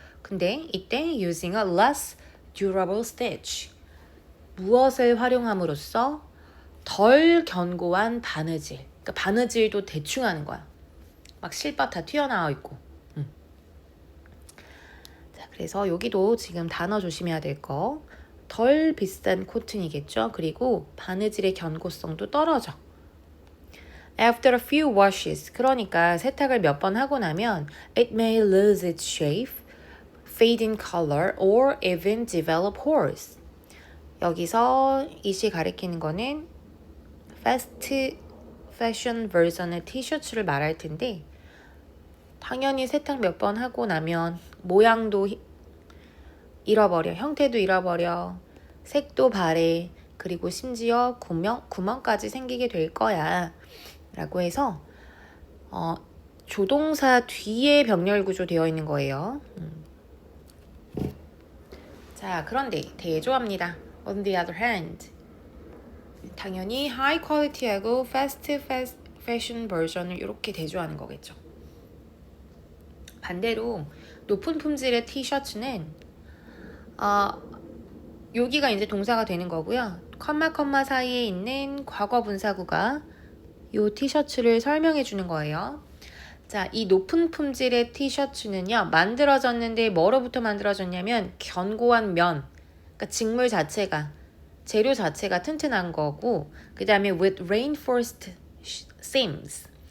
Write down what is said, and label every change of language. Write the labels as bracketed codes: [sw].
[ko] 근데 이때 [en] using a less durable stitch, [ko] 무엇을 활용함으로써 덜 견고한 바느질. 그러니까 바느질도 대충 하는 거야. 막 실밥 다 튀어나와 있고. 자, 그래서 여기도 지금 단어 조심해야 될 거. 덜 비싼 코튼이겠죠. 그리고 바느질의 견고성도 떨어져. [en] After a few washes, [ko] 그러니까 세탁을 몇 번 하고 나면 [en] it may lose its shape, fade in color, or even develop holes. [ko] 여기서 이시 가리키는 거는 fast fashion 버전의 티셔츠를 말할 텐데, 당연히 세탁 몇 번 하고 나면 모양도 잃어버려, 형태도 잃어버려, 색도 바래, 그리고 심지어 구멍까지 생기게 될 거야 라고 해서 조동사 뒤에 병렬 구조 되어 있는 거예요. 자, 그런데 대조합니다. [en] On the other hand, [ko] 당연히 high quality하고 fast fashion 버전을 이렇게 대조하는 거겠죠. 반대로 높은 품질의 티셔츠는 여기가 이제 동사가 되는 거고요. 컴마 사이에 있는 과거 분사구가 이 티셔츠를 설명해 주는 거예요. 자, 이 높은 품질의 티셔츠는요, 만들어졌는데 뭐로부터 만들어졌냐면 견고한 면, 그러니까 직물 자체가, 재료 자체가 튼튼한 거고, 그 다음에 [en] with reinforced seams.